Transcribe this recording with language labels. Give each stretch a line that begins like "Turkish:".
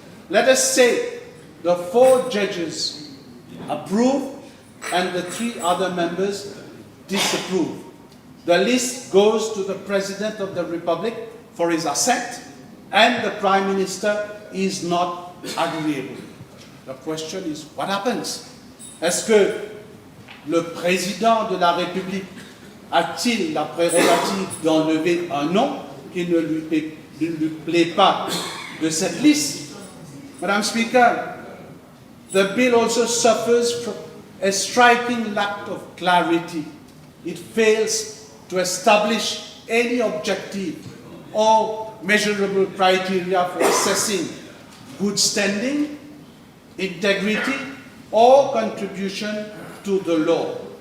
English: Let us say the 4 judges approve and the 3 other members disapprove. The list goes to the President of the Republic for his assent, and the Prime Minister is not agreeable. The question is, what happens?
French: Est-ce que le Président de la République a-t-il la prérogative d'enlever un nom qui ne lui plaît pas de cette liste?
English: Madam Speaker, the bill also suffers from a striking lack of clarity. It fails to establish any objective or measurable criteria for assessing good standing, integrity, or contribution to the law.